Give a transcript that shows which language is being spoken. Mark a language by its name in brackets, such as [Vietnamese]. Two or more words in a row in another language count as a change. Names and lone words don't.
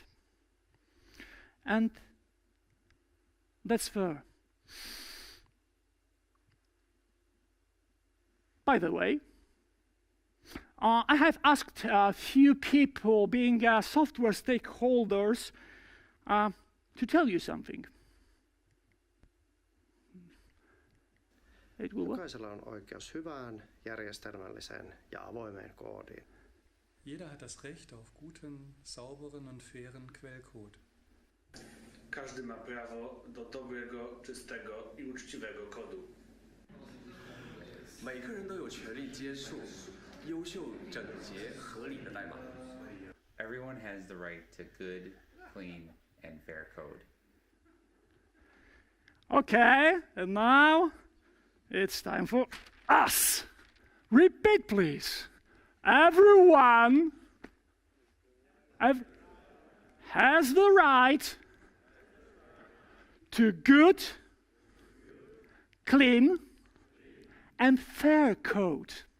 [English] And that's fair. By the way, I have asked a few people, being software stakeholders, to tell you something. [Finnish] Jokaisella on oikeus hyvään, järjestelmälliseen ja avoimeen koodiin. [German] Jeder hat das Recht auf guten, sauberen und fairen Quellcode. [Polish] Każdy ma prawo do dobrego, czystego i uczciwego kodu. [Chinese] 每个人都有权利接受优秀、整洁、合理的代码。 [English] Everyone has the right to good, clean, and fair code. Okay, and now it's time for us. Repeat, please. Everyone has the right to good, clean, and fair code.